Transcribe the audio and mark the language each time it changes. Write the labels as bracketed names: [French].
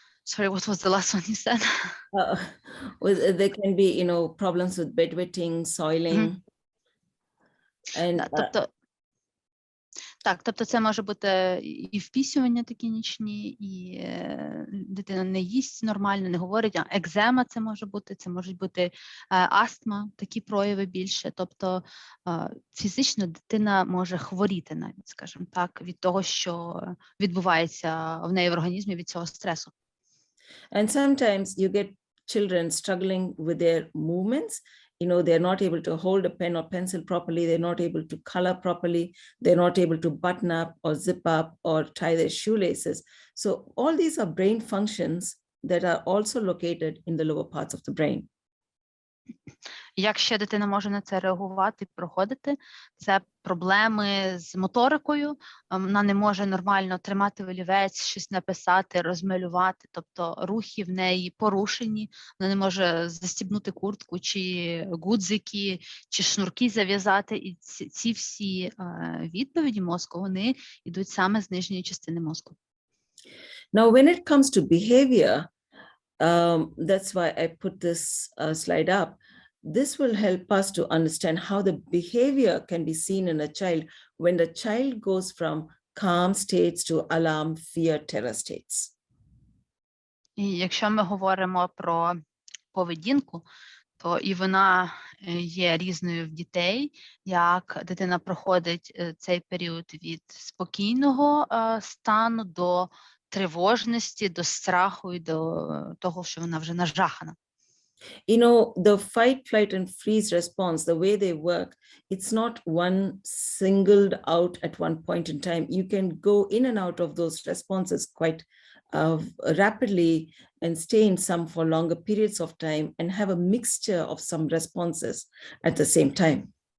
[English] Sorry, what was the last one you said? There can be, problems with bedwetting, soiling. [Ukrainian] Тобто це може бути і впісювання такі нічні, і дитина не їсть нормально, не говорить, а екзема це можуть бути астма, такі прояви більше. Тобто фізично дитина може хворіти навіть, скажімо так, від того, що відбувається в неї в організмі від цього стресу. [English] And sometimes you get children struggling with their movements. They're not able to hold a pen or pencil properly. They're not able to color properly. They're not able to button up or zip up or tie their shoelaces. So all these are brain functions that are also located in the lower parts of the brain. [Ukrainian] Як ще дитина може на це реагувати, проходити, це проблеми з моторикою, вона не може нормально тримати олівець, щось написати, розмалювати, тобто рухи в неї порушені, вона не може застібнути куртку, чи гудзики, чи шнурки зав'язати, і ці всі відповіді мозку, вони йдуть саме з нижньої частини мозку. [English] Now, when it comes to behavior, that's why I put this slide up. This will help us to understand how the behavior can be seen in a child when the child goes from calm states to alarm, fear, terror states. [Ukrainian] І якщо ми говоримо про поведінку, то і вона є різною в дітей, як дитина проходить цей період від спокійного стану до тривожності, до страху і до того, що вона вже нажахана. [English] You know, the fight, flight, and freeze response, the way they work, it's not one singled out at one point in time. You can go in and out of those responses quite rapidly and stay in some for longer periods of time and have a mixture of some responses at the same time.